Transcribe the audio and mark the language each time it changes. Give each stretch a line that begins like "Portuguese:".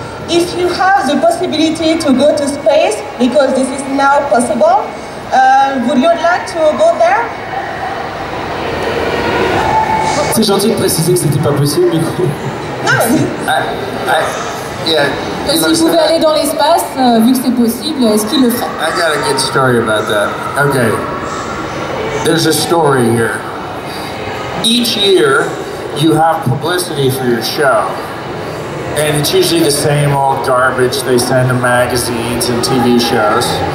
English: If you have the possibility to go to space, because this is now possible, would you like to go there?
French: C'est gentil de préciser que c'était pas possible du coup. Et s'il pouvait aller dans l'espace, vu que c'est possible, est-ce qu'il le ferait?
English: I got a good story about that. Okay. There's a story here. Each year, you have publicity for your show. And it's usually the same old garbage they send to magazines and TV shows.